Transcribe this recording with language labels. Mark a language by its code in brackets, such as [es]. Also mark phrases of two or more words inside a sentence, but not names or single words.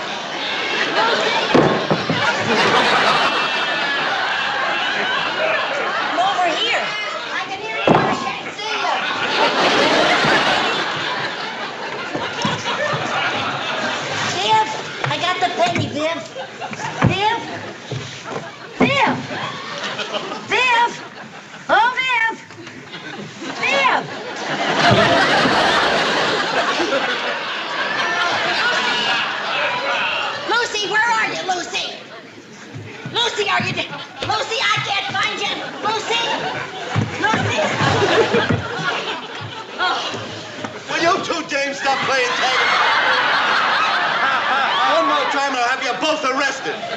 [en] I'm over here. I can hear you, but I can't see you. Viv, I got the penny, Viv. Viv? Viv? Viv? Oh, Viv! Viv! Lucy, where are you, Lucy? Lucy, are you there? Lucy, I can't find you. Lucy? Lucy? Oh. Will you two dames stop playing tag? One more time and I'll have you both arrested.